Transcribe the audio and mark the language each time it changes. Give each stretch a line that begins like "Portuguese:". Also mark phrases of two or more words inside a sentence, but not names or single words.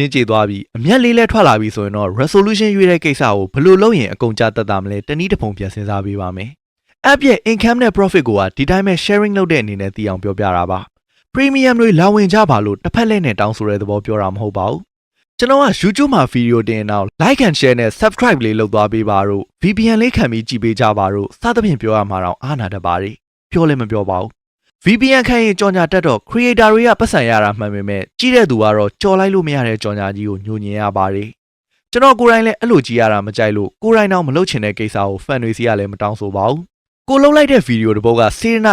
Burmese: ရင်ကြည်သွားပြီးအမျက်လေးလဲထွက်လာပြီဆိုရင်တော့ resolution ရွေးတဲ့ကိစ္စကိုဘယ်လိုလုပ်ရင်အကုန်ကြတတ်တာမလဲတနည်းတစ်ပုံပြန်စဉ်း စားပေးပါမယ် app ရဲ့ income နဲ့ profit ကိုဒီတိုင်းပဲ sharing လုပ်တဲ့အနေနဲ့သိအောင်ပြောပြတာပါ premium တွေလာဝင်ကြပါလို့တစ်ဖက်လက်နဲ့တောင်းဆိုတဲ့သဘောပြောတာမဟုတ်ပါဘူးကျွန်တော်က YouTube မှာဗီဒီယိုတင်အောင်
English: like and share
Burmese: နဲ့ subscribe လေးလုပ်သွားပေးပါတို့ VPN လေးခံပြီးကြည့်ပေးကြပါတို့စသဖြင့်ပြောရမှာတော့အားနာတတ်ပါတယ်ပြောလည်းမပြောပါဘူး VPN ခံရင်ကြော်ညာတက်တော့ creator တွေကပတ်စံရတာမှန်ပေမဲ့ကြည့်တဲ့သူကတော့ကြော်လိုက်လို့မရတဲ့ကြော်ညာကြီးကိုညှို့ညင်ရပါတယ် ကျွန်တော်ကိုယ်တိုင်လည်းအဲ့လိုကြည့်ရတာမကြိုက်လို့ကိုယ်တိုင်တော့မလုပ်ချင်တဲ့ကိစ္စကို fan တွေစီကလည်းမတောင်းဆိုပါဘူးကိုလှုပ်လိုက်တဲ့ဗီဒီယိုတစ်ပုဒ်ကစေတနာ